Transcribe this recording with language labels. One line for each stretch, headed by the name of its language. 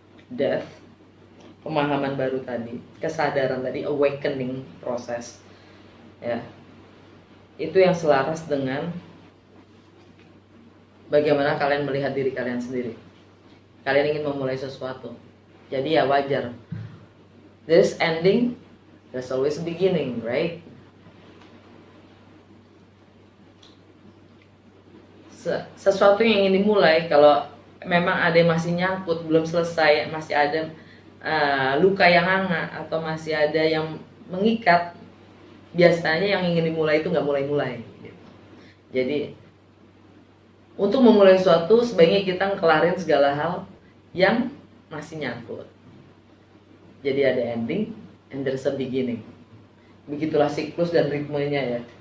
Indonesian: Death, pemahaman baru tadi, kesadaran tadi,
English: awakening
Indonesian: proses, ya, itu yang selaras dengan bagaimana kalian melihat diri kalian sendiri. Kalian ingin memulai sesuatu, jadi ya wajar.
English: There's ending, there's always beginning, right?
Indonesian: Sesuatu yang ingin dimulai, kalau memang ada yang masih nyangkut, belum selesai, masih ada luka yang hangat atau masih ada yang mengikat, biasanya yang ingin dimulai itu nggak mulai-mulai. Jadi untuk memulai sesuatu sebaiknya kita ngelarin segala hal yang masih nyangkut. Jadi ada ending
English: and there's a beginning.
Indonesian: Begitulah siklus dan ritmenya, ya.